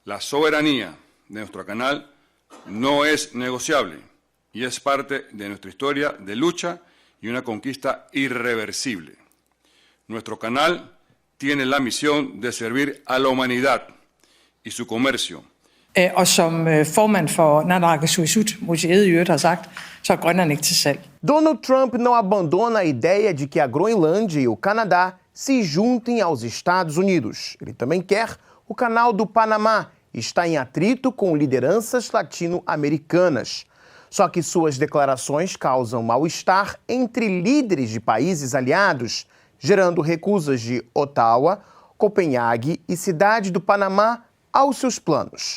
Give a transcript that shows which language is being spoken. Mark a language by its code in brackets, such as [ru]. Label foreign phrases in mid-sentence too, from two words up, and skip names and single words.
[es] La soberanía de nuestro canal no es negociable y es parte de nuestra historia de lucha y una conquista irreversible. Nuestro canal tiene la misión de servir a la humanidad y su comercio. [da] Og som formand for Naalakkersuisut, museet i øvrigt har sagt, så er Grønland ikke til salg. [pt] Donald Trump não abandona a ideia de que a Groenlândia e o Canadá se juntem aos Estados Unidos. Ele também quer o Canal do Panamá e está em atrito com lideranças latino-americanas. Só que suas declarações causam mal-estar entre líderes de países aliados, gerando recusas de Ottawa, Copenhague e Cidade do Panamá aos seus planos.